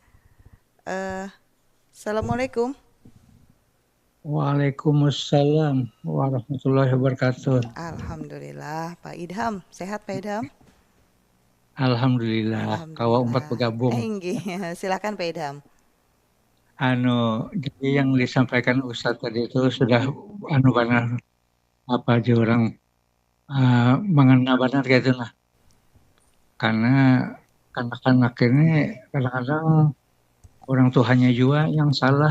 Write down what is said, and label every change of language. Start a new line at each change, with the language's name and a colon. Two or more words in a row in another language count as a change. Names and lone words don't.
Arabic: Assalamualaikum. وعليكم السلام ورحمة الله وبركاته.
Indonesian: Alhamdulillah, Pak Idham. Sehat Pak Idham?
Banjar: Alhamdulillah, kawa umpat Alhamdulillah. bergabung. Inggih, silakan Pak Idham.
Indonesian: Jadi yang disampaikan Ustadz tadi itu sudah benar apa aja orang mengena benar gitu lah. Karena anak-anak ini kadang-kadang orang tuanya juga yang salah.